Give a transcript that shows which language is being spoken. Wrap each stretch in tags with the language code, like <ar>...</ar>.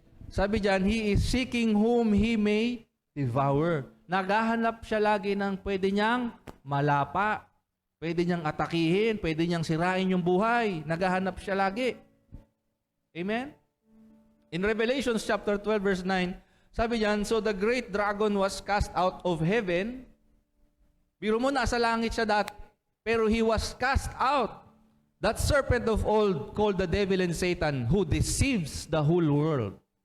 <tl>Sabi diyan,</tl> <en>he is seeking whom he may devour.</en> <tl>Naghahanap siya lagi ng pwede niyang malapa, pwede niyang atakihin, pwede niyang sirain yung buhay. Naghahanap siya lagi. Amen?</tl> <en>In Revelation chapter 12 verse 9,</en> <tl>sabi diyan,</tl> <en>so the great dragon was cast out of heaven.</en> <tl>Biro mo, nasa langit siya dati, pero</tl> <en>he was cast out. That serpent of old, called the devil and Satan, who deceives the whole world.</en>